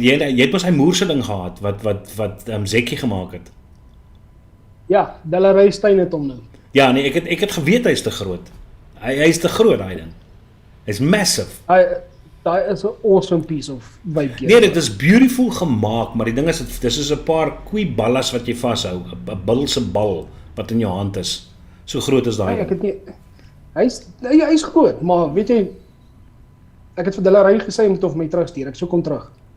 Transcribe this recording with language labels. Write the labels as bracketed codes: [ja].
[af] Jy het mos hy moerse ding gehad wat Zekkie gemaak het. Ja, Delaray Stein het hom nou. Ja, nee, ek het geweet hy's te groot. Hy is te groot, hy ding. Hy's massive. [en] That is an awesome piece of vape gear. [af] Nee, dit is beautiful gemaak, maar die ding is, dis is 'n paar koeiballas wat jy vashou, 'n bilse bal wat in jou hand is. So groot is daai. Ek het nie, hy's groot, maar weet jy, ek het vir Delaray gesê hy moet of my terugstuur, ek soek hom terug.